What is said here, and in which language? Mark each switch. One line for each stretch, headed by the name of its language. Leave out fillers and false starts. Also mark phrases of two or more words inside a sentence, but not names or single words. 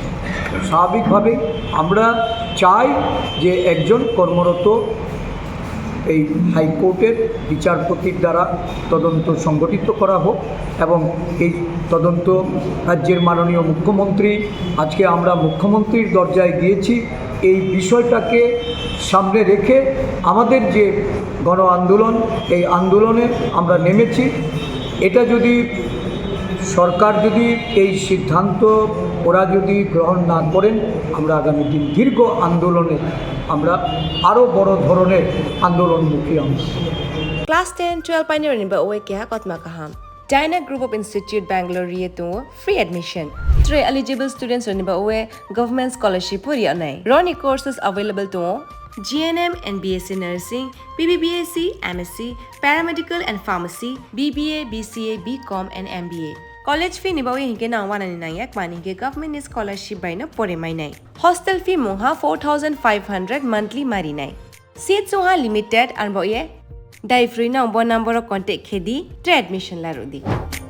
Bangla: স্বাভাবিকভাবেই আমরা চাই যে একজন কর্মরত এই হাইকোর্টের বিচারপতির দ্বারা তদন্ত সংগঠিত করা হোক এবং এই তদন্ত রাজ্যের মাননীয় মুখ্যমন্ত্রী, আজকে আমরা মুখ্যমন্ত্রীর দরজায় গিয়েছি এই বিষয়টাকে সামনে রেখে আমাদের যে গণ আন্দোলন, এই আন্দোলনে আমরা নেমেছি। এটা যদি সরকার যদি এই সিদ্ধান্ত ওরা যদি গ্রহণ না করেন, আমরা আগামী দিন দীর্ঘ আন্দোলনে আমরা আরও বড় ধরনের আন্দোলনমুখী আমরা।
Kok Borok: Class 10-12 pioneering ba oe kya kotma kaham. Dyna Group of Institute Bangalore to
English: free admission.
Kok Borok: 3 eligible students ba oe
English: government scholarship
Kok Borok: hori anai.
English: Roni courses available to GNM and BSc Nursing, BBBSc, MSc, Paramedical and Pharmacy, BBA, BCA, BCom and MBA. College fee
Kok Borok: nibawi hinke na 199 mani hinke
English: government scholarship
Kok Borok: by na pore mai nai.
English: Hostel fee
Kok Borok: moha 4,500 monthly mari nai. Seats soha limited and boye. Dai free na umbo
English: number of contact
Kok Borok: khedi tre admission la rodi.